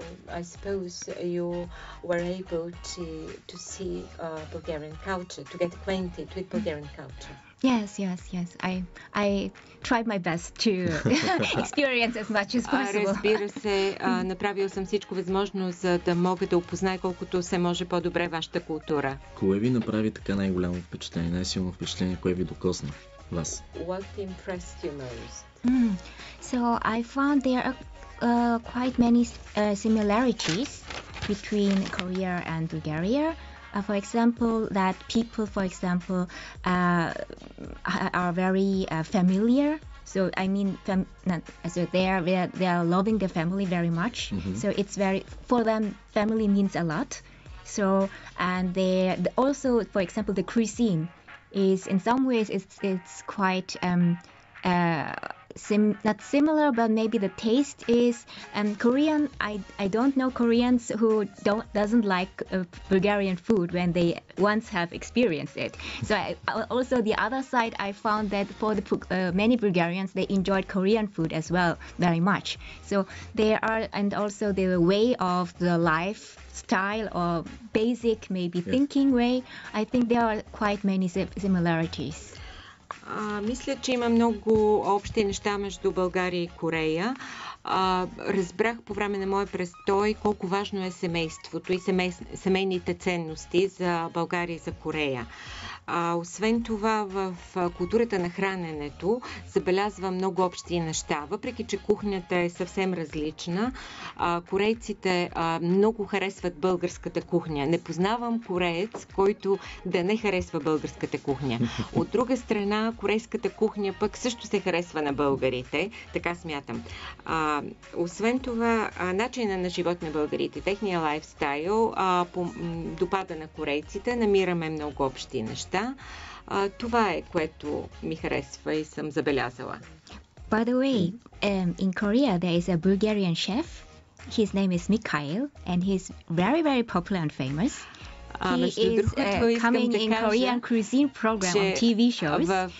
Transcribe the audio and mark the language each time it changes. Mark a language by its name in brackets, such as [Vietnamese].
[English] I suppose you were able to see Bulgarian culture, to get acquainted with Bulgarian culture. Yes. I tried my best to experience as much as possible. [Bulgarian] Разбира се, направил съм всичко възможно, за да мога да опозная колкото се може по-добре вашата култура. Кое ви направи така най-голямо впечатление, най-силно впечатление, кое ви докосна вас? [English] What impressed you most? So I found there are quite many similarities between Korea and Bulgaria. For example, that people, for example, are very familiar. So I mean, so they are loving their family very much. So it's very, for them, family means a lot. So, and they also, for example, the cuisine is in some ways it's quite not similar, but maybe the taste is Korean. I don't know Koreans who doesn't like Bulgarian food when they once have experienced it. So also the other side, I found that for the many Bulgarians, they enjoyed Korean food as well very much. So they are, and also the way of the lifestyle or basic maybe thinking way, I think there are quite many similarities. [Bulgarian] Мисля, че има много общи неща между България и Корея. Разбрах по време на моя престой колко важно е семейството и семейните ценности за България и за Корея. Освен това, в културата на храненето забелязва много общи неща. Въпреки че кухнята е съвсем различна, корейците много харесват българската кухня. Не познавам кореец, който да не харесва българската кухня. От друга страна, корейската кухня пък също се харесва на българите, така смятам. Освен това, начина на живот на българите, техния лайфстайл допада на корейците, намираме много общи неща. Това е, което ми харесва и съм забелязала. [English] By the way, in Korea there is a Bulgarian chef. His name is Mihайлов and he's very, very popular and famous. He is coming in Korean cuisine program on TV shows.